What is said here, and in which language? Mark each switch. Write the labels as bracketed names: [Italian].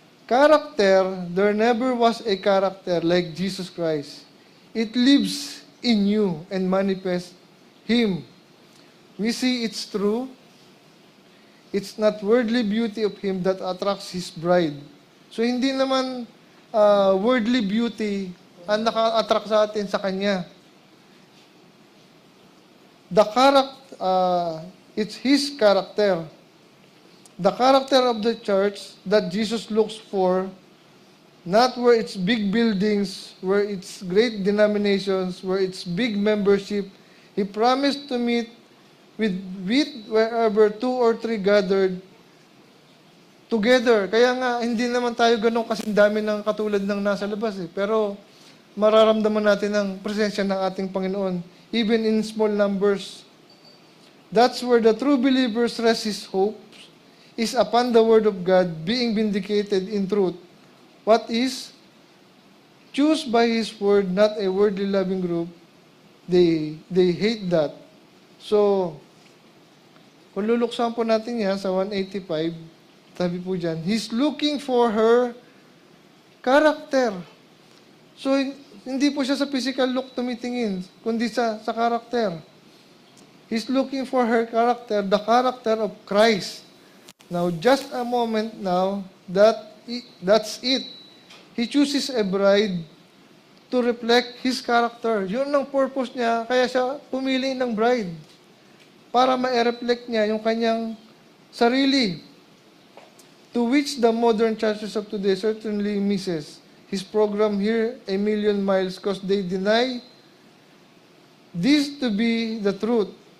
[English] Character, there never was a character like Jesus Christ. It lives in you and manifests Him. We see it's true. It's not worldly beauty of Him that attracts His bride. [Filipino] So hindi naman [English] worldly beauty [Filipino] ang naka-attract sa atin sa Kanya. [English] The character, it's His character. The character of the church that Jesus looks for, not where it's big buildings, where it's great denominations, where it's big membership. He promised to meet with wherever 2 or 3 gathered together. [Filipino] Kaya nga, hindi naman tayo ganun kasing dami ng katulad ng nasa labas. Pero mararamdaman natin ang presensya ng ating Panginoon, [English] even in small numbers. That's where the true believers rest his hope is upon the Word of God being vindicated in truth. What is? Choose by His Word, not a worldly loving group. They hate that. [Filipino] So, kung luluksan po natin yan sa 185, sabi po dyan, [English] He's looking for her character. [Filipino] So, hindi po siya sa physical look tumitingin, kundi sa character. [English] He's looking for her character, the character of Christ. Now, just a moment now, that's it. He chooses a bride to reflect His character. [Filipino] Yun ang purpose niya, kaya siya pumili ng bride. Para ma-reflect niya yung kanyang sarili. [English] To which the modern churches of today certainly misses. His program here, a million miles, because they deny this to be the truth.